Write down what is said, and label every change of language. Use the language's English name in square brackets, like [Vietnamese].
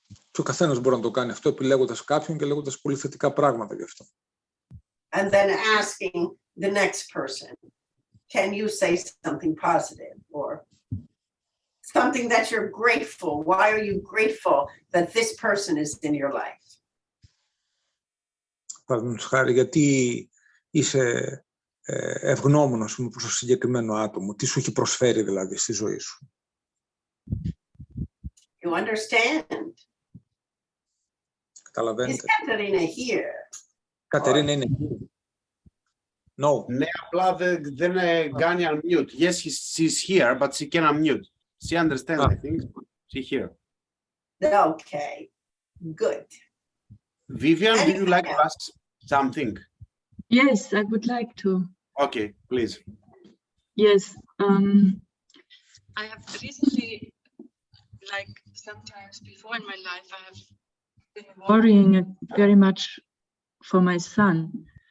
[Greek] Και ο καθένας μπορεί να το κάνει αυτό επιλέγοντας κάποιον και λέγοντας πολύ θετικά πράγματα γι' αυτό. [English] And then asking the next person, can you say something positive or something that you're grateful? Why are you grateful that this person is in your life? [Greek] Παραδείγματος χάρη, γιατί είσαι ευγνώμονος προς το συγκεκριμένο άτομο, τι σου έχει προσφέρει δηλαδή στη ζωή σου. [English] You understand? [Greek] Καταλαβαίνετε. [English] Is Katerina here? [Greek] Κατερίνα είναι [English] here. No. [Greek] Ναι, απλά δεν κάνει unmute. [English] Yes, she's here, but she can unmute. She understands, I think. She's here. Okay, good. Vivian, do you like to ask something? Yes, I would like to. Okay, please. Yes, I have recently, like sometimes before in my life, I have been worrying very much for my son.